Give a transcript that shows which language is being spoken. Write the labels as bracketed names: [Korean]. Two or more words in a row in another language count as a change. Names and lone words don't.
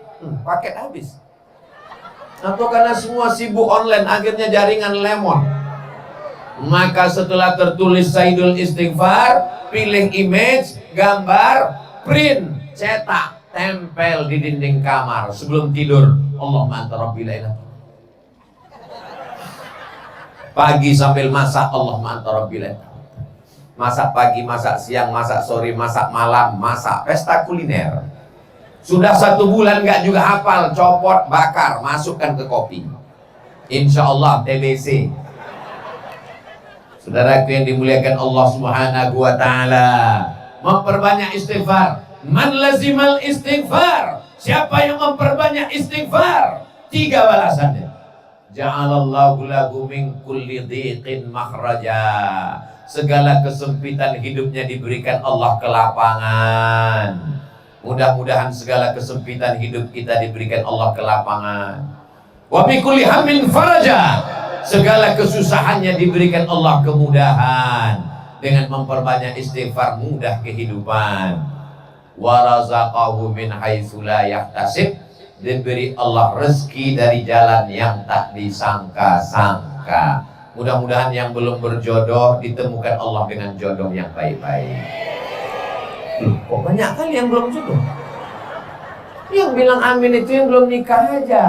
[Indonesian] Paket habis. Atau karena semua sibuk online, akhirnya jaringan lemon. Maka setelah tertulis Sayyidul Istighfar, pilih image, gambar, print, cetak, tempel di dinding kamar sebelum tidur. [Arabic] اللهم أنت ربي لا إله. [Indonesian] Pagi sambil masak, [Arabic] اللهم أنت ربي لا إله. [Indonesian] Masak pagi, masak siang, masak sore, masak malam, masak pesta kuliner. Sudah 1 bulan nggak juga hafal, copot, bakar, masukkan ke kopi. [Arabic] إن شاء الله TBC. [Indonesian] Saudaraku yang dimuliakan [Arabic] الله سبحانه وتعالى, [Indonesian] memperbanyak istighfar. [Arabic] من لزم الاستغفار, [Indonesian] siapa yang memperbanyak istighfar, 3 balasannya. [Arabic] جعل الله له من كل ضيق مخرجا, [Indonesian] segala kesempitan hidupnya diberikan Allah kelapangan. Mudah-mudahan segala kesempitan hidup kita diberikan Allah kelapangan. [Arabic] وبكل هم فرجا, [Indonesian] segala kesusahannya diberikan Allah kemudahan. Dengan memperbanyak istighfar mudah kehidupan. [Arabic] ورزقه من حيث لا يحتسب, [Indonesian] diberi Allah rezeki dari jalan yang tak disangka-sangka. Mudah-mudahan yang belum berjodoh ditemukan Allah dengan jodoh yang baik-baik. Kok banyak kali yang belum jodoh? Yang bilang amin itu yang belum nikah aja.